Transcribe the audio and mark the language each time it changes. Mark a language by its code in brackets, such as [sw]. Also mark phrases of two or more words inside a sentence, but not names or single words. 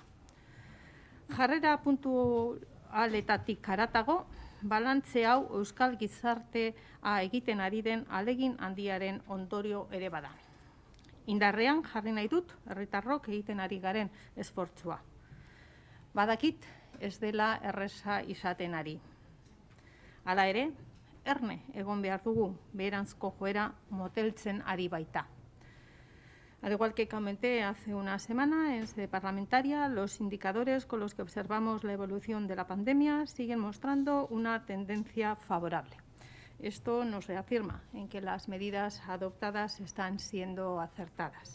[eu] Jarrera puntualetatik haratago, balantze hau euskal gizartea egiten ari den ahalegin handiaren ondorio ere bada. Indarrean jarri nahi dut herritarrok egiten ari garen esfortzua. Badakit ez dela erreza izaten ari. Hala ere, erne egon behar dugu beheranzko joera moteltzen ari baita. [es] Al igual que comenté hace una semana en sede parlamentaria, los indicadores con los que observamos la evolución de la pandemia siguen mostrando una tendencia favorable. Esto nos reafirma en que las medidas adoptadas están siendo acertadas.